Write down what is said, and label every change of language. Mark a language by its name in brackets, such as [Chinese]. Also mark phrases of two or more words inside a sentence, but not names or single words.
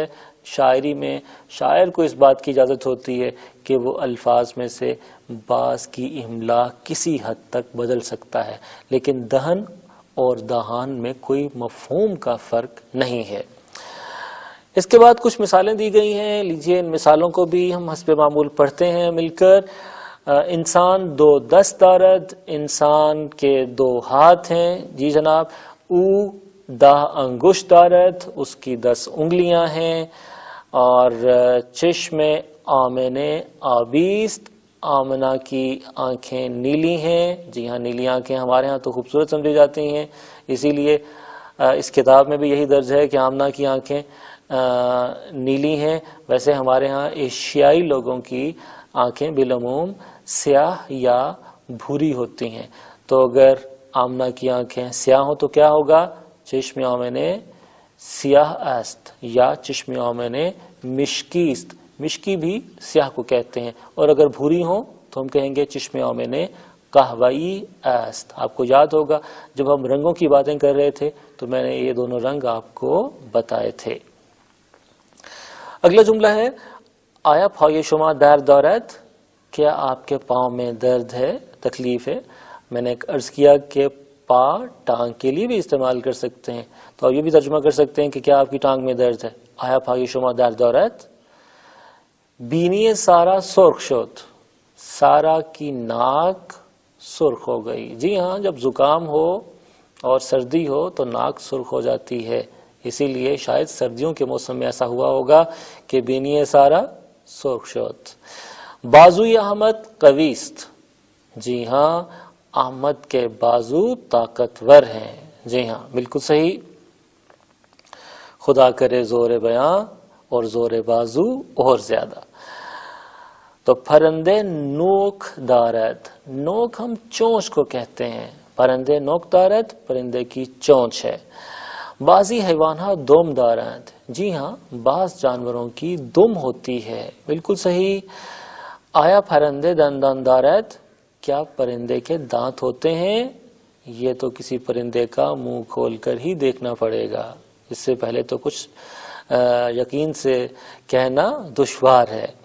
[Urdu] شاعری میں شاعر کو اس بات کی اجازت ہوتی ہے کہ وہ الفاظ میں سے بعض کی املا کسی حد تک بدل سکتا ہے، لیکن دہن اور دہان میں کوئی مفہوم کا فرق نہیں ہے. اس کے بعد کچھ مثالیں دی گئی ہیں، لیجئے ان مثالوں کو بھی ہم حسب معمول پڑھتے ہیں مل کر. [Persian] انسان دو دست دارد، [Urdu] انسان کے دو ہاتھ ہیں. جی جناب. [Persian] او 10 انگشت دارد، [Urdu] اس کی 10 انگلیاں ہیں. اور [Persian] چشم آمنے آبیست، [Urdu] آمنہ کی آنکھیں نیلی ہیں. جی ہاں، نیلی آنکھیں ہمارے ہاں تو خوبصورت سمجھی جاتی ہیں، اسی لیے اس کتاب میں بھی یہی درج ہے کہ آمنہ کی آنکھیں نیلی ہیں. ویسے ہمارے ہاں ایشیائی لوگوں کی آنکھیں بالعموم سیاہ یا بھوری ہوتی ہیں. تو اگر آمنہ کی آنکھیں سیاہ ہوں تو کیا ہوگا؟ [Persian] چشم آمنے سیاہ است یا چشم آمنے مشکی است. [Urdu] مشکی بھی سیاہ کو کہتے ہیں. اور اگر بھوری ہوں تو ہم کہیں گے [Persian] چشم آمنے قہوئی است. [Urdu] آپ کو یاد ہوگا جب ہم رنگوں کی باتیں کر رہے تھے تو میں نے یہ دونوں رنگ آپ کو بتائے تھے. اگلا جملہ ہے [Persian] آیا پای شما درد دارد، [Urdu] کیا آپ کے پاؤں میں درد ہے، تکلیف ہے. میں نے عرض کیا کہ پا ٹانگ کے لیے بھی استعمال کر سکتے ہیں، تو آپ یہ بھی ترجمہ کر سکتے ہیں کہ کیا آپ کی ٹانگ میں درد ہے. [Persian] آیا پای شما درد دارد. بینی سارا سرخ شد، [Urdu] سارا کی ناک سرخ ہو گئی. جی ہاں، جب زکام ہو اور سردی ہو تو ناک سرخ ہو جاتی ہے، اسی لیے شاید سردیوں کے موسم میں ایسا ہوا ہوگا کہ [Persian] بینی سارا سرخ شد. بازوی احمد قویست. [Urdu] جی ہاں، احمد کے بازو طاقتور ہیں. جی ہاں، بالکل صحیح. خدا کرے زور بیاں اور زور بازو اور زیادہ. تو [Persian] پرندے نوک دارد، [Urdu] نوک ہم چونچ کو کہتے ہیں، [Persian] پرندے نوک دارد [Urdu] پرندے کی چونچ ہے. [Persian] بعضی حیوانات دم دارند، [Urdu] جی ہاں بعض جانوروں کی دم ہوتی ہے، بالکل صحیح. [Persian] آیا پرندے دندان دارد، [Urdu] کیا پرندے کے دانت ہوتے ہیں؟ یہ تو کسی پرندے کا منہ کھول کر ہی دیکھنا پڑے گا، اس سے پہلے تو کچھ یقین سے کہنا دشوار ہے.